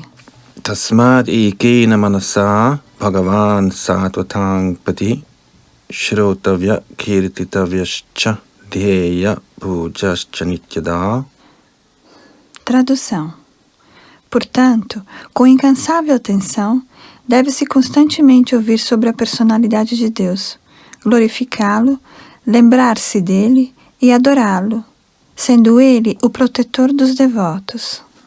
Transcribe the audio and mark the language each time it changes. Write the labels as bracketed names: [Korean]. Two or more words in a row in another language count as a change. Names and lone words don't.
[Sanskrit] Tasmad ekena manasa Bhagavan Satvatang Pati Shrotavya Kirtitavyascha Dheya Pujascha Nityada. [Portuguese] Tradução. Portanto, com incansável atenção, deve-se constantemente ouvir sobre a personalidade de Deus, glorificá-lo, lembrar-se dele e adorá-lo, sendo ele o protetor dos devotos.